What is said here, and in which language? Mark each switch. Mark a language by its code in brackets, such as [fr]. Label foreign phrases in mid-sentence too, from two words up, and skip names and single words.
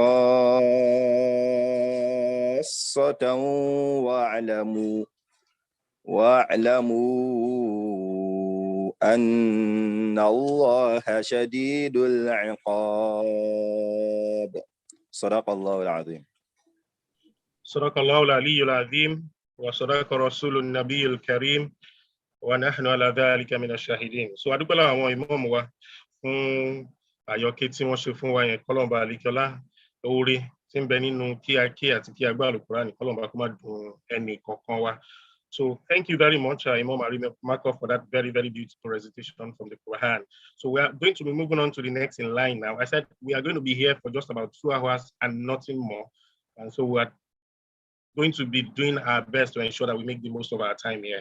[ar] خاصة واعلموا أن الله شديد العقاب. صدق الله العظيم. صدق الله العلي العظيم وصدق رسول النبي الكريم ونحن على ذلك من الشاهدين. [yo] So adúpẹ́ lọ́wọ́ àwọn imam wa fún àyọkẹ́ tí wọ́n ṣe fún wa yẹn, kọ́lọ́mbà àlekọ́lá oore tí ń bẹ nínú kí a ké àti kí a gbọ́ Al-Qur'an, kọ́lọ́mbà kó má dùn ẹnì kọ̀ọ̀kan wa. [en] So thank you very much, Imam Mariko, for that very, very beautiful recitation from the Quran. So we are going to be moving on to the next in line now. I said we are going to be here for just about 2 hours and nothing more. And so we are going to be doing our best to ensure that we make the most of our time here.